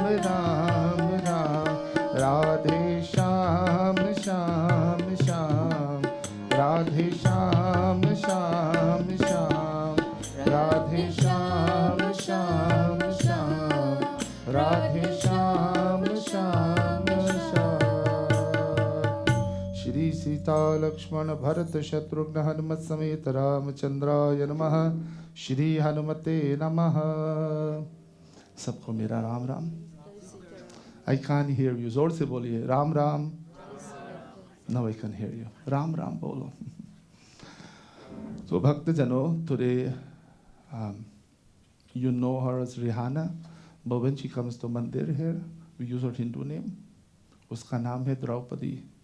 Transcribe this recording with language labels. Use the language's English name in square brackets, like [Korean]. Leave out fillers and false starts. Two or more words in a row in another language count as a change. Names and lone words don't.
[Hindi] राम राम राधे श्याम श्याम श्याम राधे श्याम श्याम श्याम राधे श्याम श्याम श्याम राधे श्याम श्याम श्याम श्री सीता लक्ष्मण भरत शत्रुघ्न हनुमत समेत रामचंद्राय नमः श्री हनुमते नमः सबको मेरा राम राम [English] I can't hear you [Hindi] जोर से बोलिए राम राम [English] Now I can hear you. [Hindi] राम राम बोलो. [English] So [Hindi] भक्त जनो, [English] today you know her as Rihanna, but when she comes to Mandir here, we use her Hindu name. [Hindi] उसका नाम है द्रौपदी.